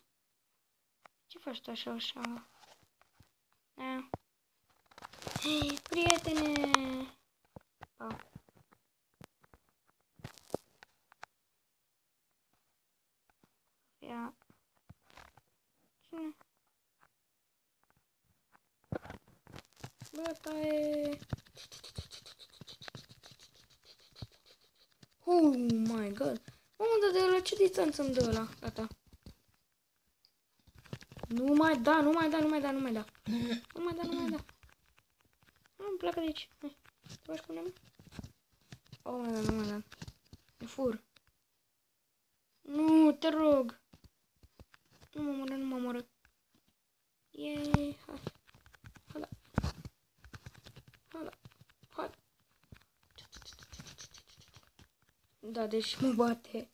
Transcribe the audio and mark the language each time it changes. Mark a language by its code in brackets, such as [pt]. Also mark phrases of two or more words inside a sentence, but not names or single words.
[ro] Ce faci tu așa? Hei, prietene! Ia. Cine? Bă, taie! [en] Oh my god! [ro] Mamă, dar de la ce distanță îmi dă ăla? Gata. Nu mai da. Nu mai da. Nu-mi pleacă de aici. Hai, te faci cu mine? [en] Oh my god, [ro] nu mai da. E fur. Nu, te rog. Nu mă omoră. Yay, hai. Hai. Da, deci mă bate.